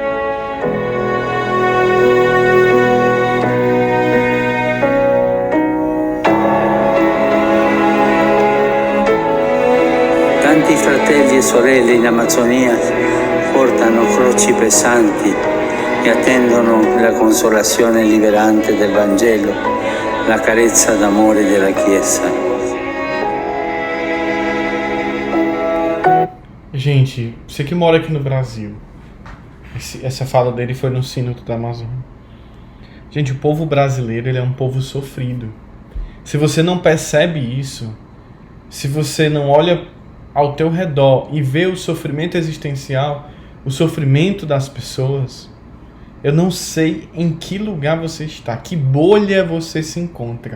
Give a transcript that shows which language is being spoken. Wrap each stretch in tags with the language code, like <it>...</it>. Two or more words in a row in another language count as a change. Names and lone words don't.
<it>Tanti fratelli e sorelle in Amazzonia portano croci pesanti e attendono la consolazione liberante del Vangelo, la carezza d'amore della Chiesa.</it> <pt>Gente, você que mora aqui no Brasil, essa fala dele foi no Sínodo da Amazônia. Gente, o povo brasileiro, ele é um povo sofrido. Se você não percebe isso, se você não olha ao teu redor e vê o sofrimento existencial, o sofrimento das pessoas, eu não sei em que lugar você está, que bolha você se encontra.</pt>